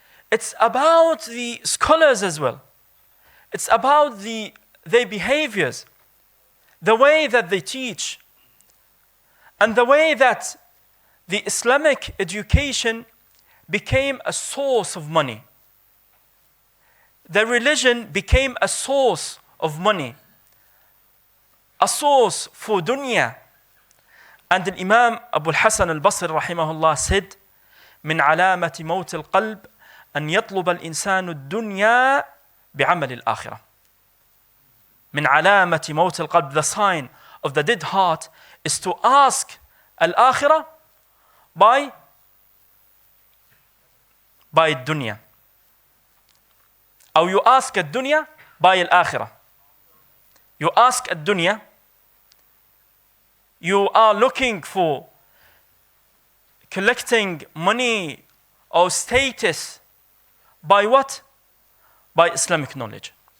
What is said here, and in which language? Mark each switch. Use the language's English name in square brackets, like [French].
[English] It's about the scholars as well. It's about their behaviors, the way that they teach, and the way that the Islamic education became a source of money. The religion became a source of money, a source for dunya. And the Imam Abu al-Hasan al-Basri rahimahullah said, [Arabic] من علامة موت القلب أن يطلب الإنسان الدنيا بعمل الآخرة. من علامة موت القلب, [English] the sign of the dead heart is to ask al-akhirah by الدنيا. أو you ask الدنيا by الآخرة. You ask الدنيا, you are looking for collecting money or status by what? By Islamic knowledge.